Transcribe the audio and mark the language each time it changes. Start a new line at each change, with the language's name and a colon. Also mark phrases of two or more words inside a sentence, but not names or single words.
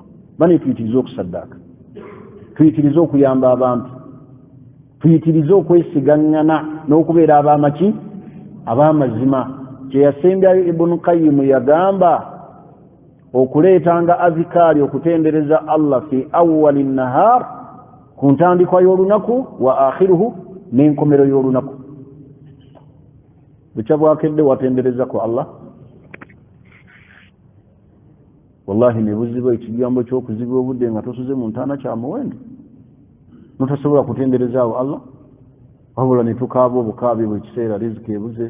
Ganda: Bane tuyitirize okusaddaaka, tuyitirize okuyamba abantu, tuyitirize okwesigaŋŋana n'okubeera ab'amaki ab'amazima. Kye yasembyayo Ibn Qayyim yagamba okuleetanga azikaali okutendereza Allah
Arabic: في أول النهار,
Ganda: ku ntandikwa y'olunaku,
Arabic: وآخره,
Ganda: n'enkomero y'olunaku. Bukya bwakedde watendereza ku Allah. Wallahi ne buziba ekigambo ky'okuziba obudde nga tosuze mu ntaana kya muwendo notasobola kutenderezaawo Allah, wabula ne tukaaba obukaabi bwe kiseera riziki ebuze.